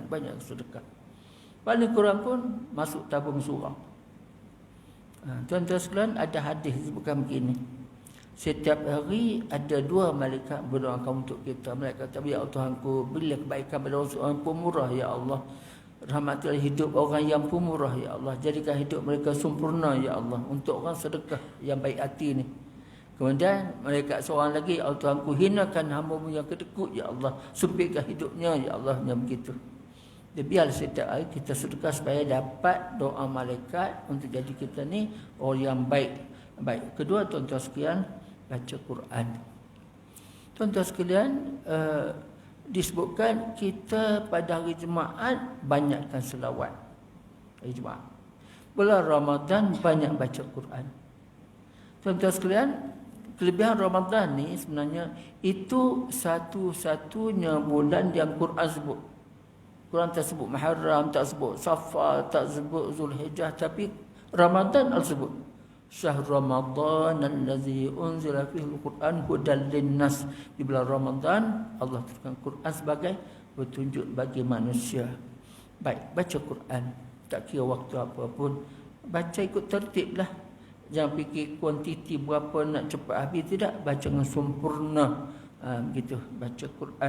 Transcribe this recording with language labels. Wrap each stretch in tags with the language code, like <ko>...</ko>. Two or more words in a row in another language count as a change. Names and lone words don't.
<ms>Banyak sedekah. Paling kurang pun masuk tabung surau. Tuan-tuan sekalian, ada hadis sebutkan begini. Setiap hari ada 2 malaikat berdoakan untuk kita. Malaikat kata, ya Tuhanku, berilah kebaikan pada orang pemurah</ms> <ar>يا الله.</ar> <ms>Rahmatilah hidup orang yang pemurah</ms> <ar>يا الله.</ar> <ms>Jadikan hidup mereka sempurna</ms> <ar>يا الله.</ar> <ms>Untuk orang sedekah yang baik hati ni. Kemudian malaikat seorang lagi, ya Tuhanku, hinakan hamba-Mu yang kedekut</ms> <ar>يا الله.</ar> <ms>Sempitkan hidupnya</ms> <ar>يا الله.</ar> <ms>Yang begitu. Dia biar setiap hari kita sedekah supaya dapat doa malaikat untuk jadi kita ni orang yang baik. Baik. Kedua, tuan-tuan sekalian, baca Quran. Tuan-tuan sekalian, disebutkan kita pada hari Jumaat banyakkan selawat. Hari Jumaat. Bulan Ramadan banyak baca Quran. Tuan-tuan sekalian, kelebihan Ramadan ni sebenarnya itu satu-satunya bulan yang Quran sebut. Quran tak sebut Muharram, tak sebut Safar, tak sebut Zulhijjah, tapi Ramadan Allah sebut.</ms> <ar>شهر رمضان الذي أنزل فيه القرآن هدى للناس.</ar> <ms>Di bulan Ramadan Allah turunkan Quran sebagai petunjuk bagi manusia. Baik, baca Quran. Tak kira waktu apa pun, baca ikut tertib lah. Jangan fikir kuantiti berapa nak cepat habis, tidak. Baca dengan sempurna. Begitu, baca Quran.</ms>